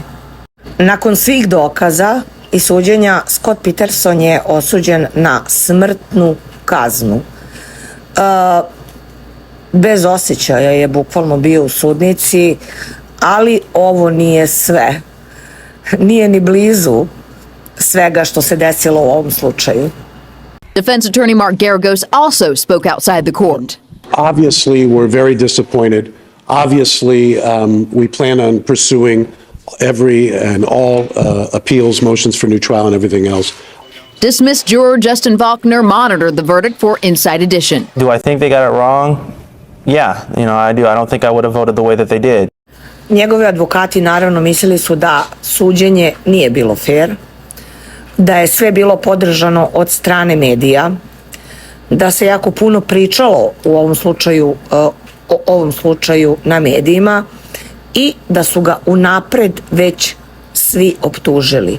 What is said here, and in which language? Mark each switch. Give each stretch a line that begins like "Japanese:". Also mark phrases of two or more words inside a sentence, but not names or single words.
Bosnian: Nakon svih dokaza i suđenja, Scott Peterson je osuđen na smrtnu kaznu. Bez osjećaja je bukvalno bio u sudnici, ali ovo nije sve. Nije ni blizu svega što se desilo u ovom slučaju.
English: Defense attorney Mark Garagos also spoke outside the court. Obviously, we're very disappointed. Obviously, we plan on pursuing every and all appeals, motions for new trial, and everything else. Dismissed juror Justin Faulkner monitored the verdict for Inside Edition. Do I think they got it wrong? Yeah, I do. I don't think I would have voted the way that they did.
Bosnian: Njegovi advokati naravno mislili su da suđenje nije bilo fair, da je sve bilo podržano od strane medija, da se jako puno pričalo u ovom slučaju na medijima i da su ga unapred već svi optužili.